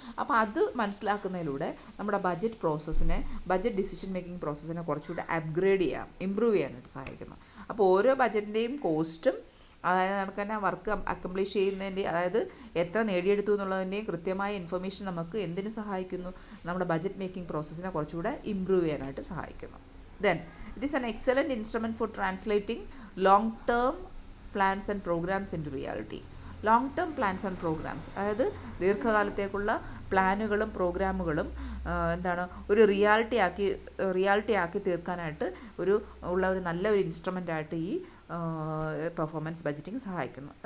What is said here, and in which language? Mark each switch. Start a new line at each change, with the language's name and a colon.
Malayalam: അപ്പോൾ അത് മനസ്സിലാക്കുന്നതിലൂടെ നമ്മുടെ ബഡ്ജറ്റ് ഡിസിഷൻ മേക്കിംഗ് പ്രോസസ്സിനെ കുറച്ചുകൂടെ അപ്ഗ്രേഡ് ചെയ്യാം, ഇമ്പ്രൂവ് ചെയ്യാനായിട്ട് സഹായിക്കുന്നു. അപ്പോൾ ഓരോ ബഡ്ജറ്റിൻ്റെയും കോസ്റ്റും അതായത് നമുക്ക് തന്നെ വർക്ക് അക്കംപ്ലിഷ് ചെയ്യുന്നതിൻ്റെ അതായത് എത്ര നേടിയെടുത്തു എന്നുള്ളതിൻ്റെയും കൃത്യമായ ഇൻഫർമേഷൻ നമുക്ക് എന്തിനു സഹായിക്കുന്നു, നമ്മുടെ ബഡ്ജറ്റ് മേക്കിംഗ് പ്രോസസ്സിനെ കുറച്ചുകൂടെ ഇമ്പ്രൂവ് ചെയ്യാനായിട്ട് സഹായിക്കുന്നു.
English: Then it is an excellent instrument for translating long-term plans and programs into reality. long-term plans and programs
Malayalam: അതായത് ദീർഘകാലത്തേക്കുള്ള പ്ലാനുകളും പ്രോഗ്രാമുകളും എന്താണ് ഒരു റിയാലിറ്റി ആക്കി തീർക്കാനായിട്ട് ഒരു നല്ലൊരു ഇൻസ്ട്രുമെൻ്റായിട്ട് ഈ പെർഫോമൻസ് ബഡ്ജറ്റിംഗ് സഹായിക്കുന്നു.